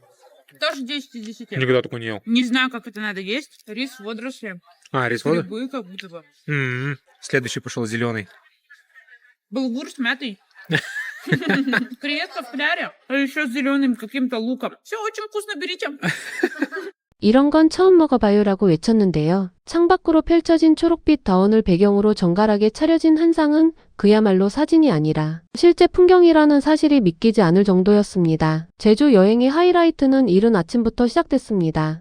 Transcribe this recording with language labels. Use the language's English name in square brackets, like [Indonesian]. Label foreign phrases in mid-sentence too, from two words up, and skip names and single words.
[Russian] Тоже 10 из 10. Никогда такой не ел. Не знаю, как это надо есть. Рис, водоросли, А, рис вода? грибы как будто бы. Следующий пошел зеленый. Булгур с мятой. Креветка в кляре. А еще с зеленым каким-то луком. Все очень вкусно, берите. [Korean] 이런 건 처음 먹어봐요라고 외쳤는데요. 창밖으로 펼쳐진 초록빛 다원을 배경으로 정갈하게 차려진 한상은 그야말로 사진이 아니라 실제 풍경이라는 사실이 믿기지 않을 정도였습니다. 제주 여행의 하이라이트는 이른 아침부터 시작됐습니다.